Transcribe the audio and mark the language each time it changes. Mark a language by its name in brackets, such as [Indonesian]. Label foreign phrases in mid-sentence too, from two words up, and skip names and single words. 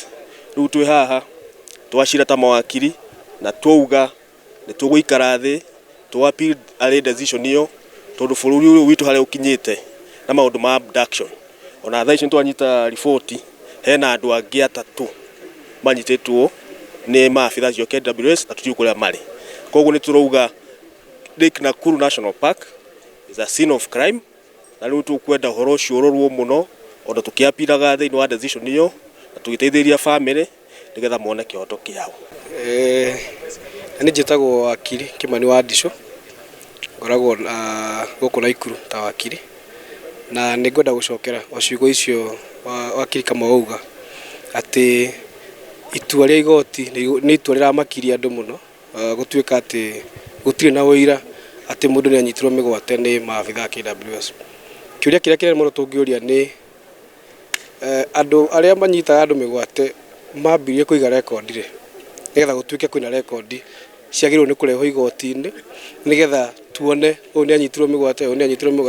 [Kikuyu] Riu twi haha twacira ta mawakili na twauga ni tuguikara thi [English] appeal a decision [Kikuyu] iyo tondu bururi uyu witu hare ukinyite na maundu ma abduction. Ona thaa ici twanyita ripoti hena andu angi atatu manyititwo ni maafitha cio KWS na tutiu kuria mari. Koguo ni turauga LSK [English] Nakuru National Park is a scene of crime, [Kikuyu] na riu tukwenda horo ucio urorwo muno onda tukiapiraga thiini wa decision iyo na tugiteithiria family nigetha mone kioto kiao. Ni njitagwo wakili Kimani wa Ndisho, ngoragwo guku Nakuru ta wakili, na ningwenda gucokera ciugo icio wakili kama wauga ati itua ria igoti ni itua riramakiria andu muno, gutuika ati gutire na wira ati mundu ni anyitirwo migwate ni maafitha KWS. Kiuria kiria kire muno tungiuria ni andu aria manyitaga andu migwate mambirie kuiga record ri nigetha gutuike kwina record ciagirwo ni kureho igoti-ini nigetha tuone uyu ni anyitirwo migwate, uyu ni anyitirwo migwate.